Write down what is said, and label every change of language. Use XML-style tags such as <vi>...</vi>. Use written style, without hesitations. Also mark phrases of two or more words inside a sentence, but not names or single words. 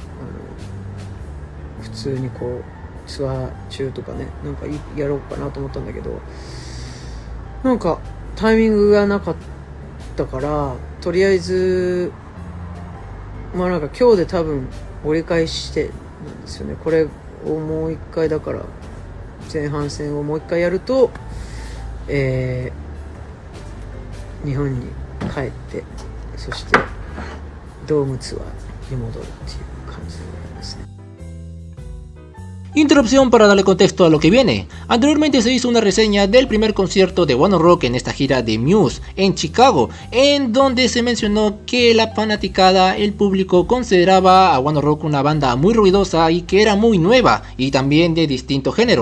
<ja>普通にこうツアー中とかね、なんかやろうかなと思ったんだけど、なんかタイミングがなかったから、とりあえずまあなんか今日で多分折り返してなんですよね。これをもう一回、だから前半戦をもう一回やると、日本に帰って、そしてドームツアーに戻るっていう感じになりますね。</ja> <es>Interrupción para darle contexto a lo que viene. Anteriormente se hizo una reseña del primer concierto de One Ok Rock en esta gira de Muse en Chicago, en donde se mencionó que la fanaticada, el público, consideraba a One Ok Rock una banda muy ruidosa y que era muy nueva y también de distinto género.</es>